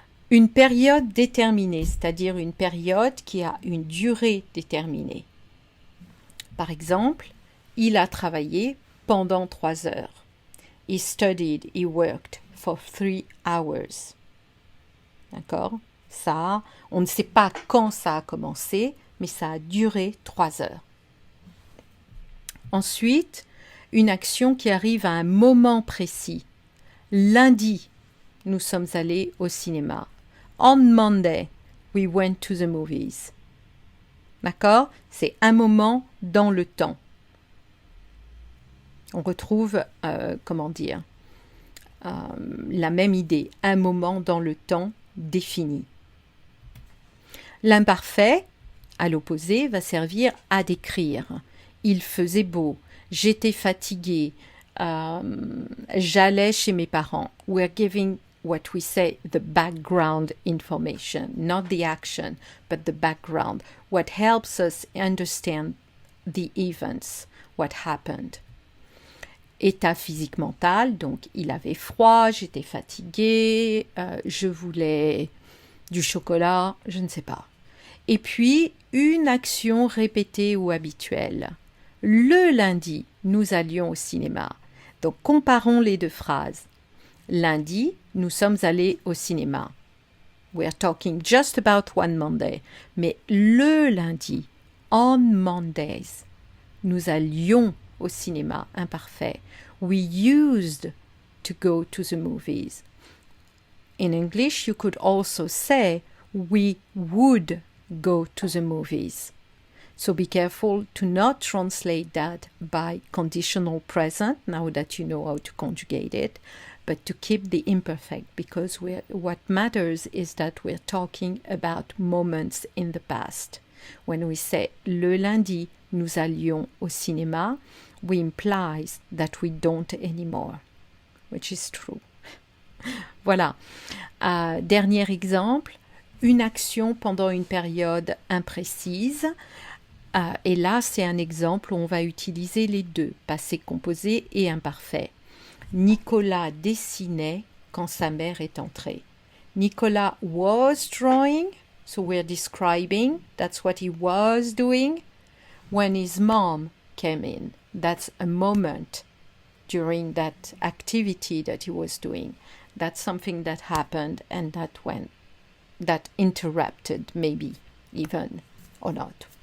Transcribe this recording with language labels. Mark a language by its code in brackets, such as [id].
[fr] Une période déterminée, c'est-à-dire une période qui a une durée déterminée. Par exemple, il a travaillé pendant 3 heures. [en] He studied, he worked for 3 hours. [fr] D'accord? Ça, on ne sait pas quand ça a commencé, mais ça a duré 3 heures. Ensuite, une action qui arrive à un moment précis. Lundi, nous sommes allés au cinéma. [en] On Monday, we went to the movies. [fr] D'accord? C'est un moment dans le temps. On retrouve, la même idée, un moment dans le temps défini. L'imparfait, à l'opposé, va servir à décrire. Il faisait beau, j'étais fatiguée, j'allais chez mes parents. [en] We're giving what we say the background information, not the action, but the background, what helps us understand the events, what happened. [fr] État physique mental, donc il avait froid, j'étais fatiguée, je voulais du chocolat, je ne sais pas. Et puis, une action répétée ou habituelle. Le lundi, nous allions au cinéma. Donc, comparons les deux phrases. Lundi, nous sommes allés au cinéma. [en] We're talking just about one Monday. [fr] Mais le lundi, [en] on Mondays, [fr] nous allions au cinéma, imparfait. [en] We used to go to the movies. In English, you could also say we would go to the movies. So be careful to not translate that by conditional present, now that you know how to conjugate it, but to keep the imperfect, because what matters is that we're talking about moments in the past. When we say [fr] le lundi, nous allions au cinéma, [en] we implies that we don't anymore, which is true. [fr] Voilà. Dernier exemple, une action pendant une période imprécise. Et là, c'est un exemple où on va utiliser les deux, passé composé et imparfait. Nicolas dessinait quand sa mère est entrée. [en] Nicolas was drawing, so we're describing, that's what he was doing. When his mom came in, that's a moment during that activity that he was doing. That's something that happened and that interrupted, maybe even, or not.